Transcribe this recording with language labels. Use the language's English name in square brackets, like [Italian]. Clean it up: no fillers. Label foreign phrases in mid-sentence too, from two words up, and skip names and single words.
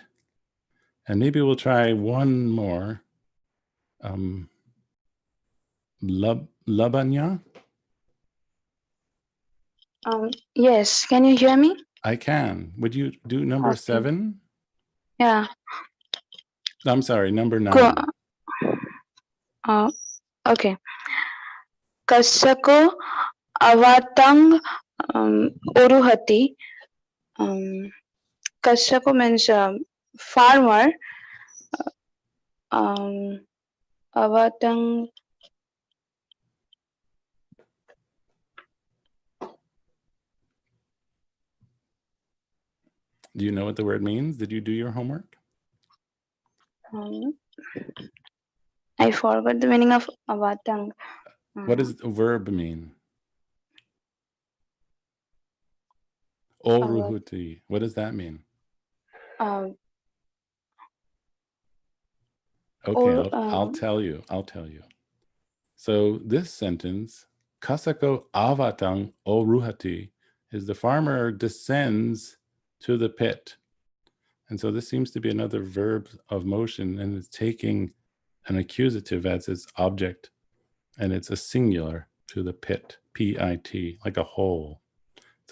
[English] And maybe we'll try one more. Labanya? Yes, can you hear me? I can. Would you do number 7? Yeah. I'm sorry, number 9. Okay. [Tokharian B] Kasako avatang uruhati. [English] Kasako means farmer. [Tokharian B] Avatang. [English] Do you know what the word means? Did you do your homework? I forgot the meaning of avatang. What does the verb mean? Oruhuti. What does that mean? Okay, I'll tell you. So this sentence, [Tokharian B] kasako avatang oruhati, [English] is the farmer descends to the pit. And so this seems to be another verb of motion, and it's taking an accusative as its object, and it's a singular, to the pit, P-I-T, like a hole.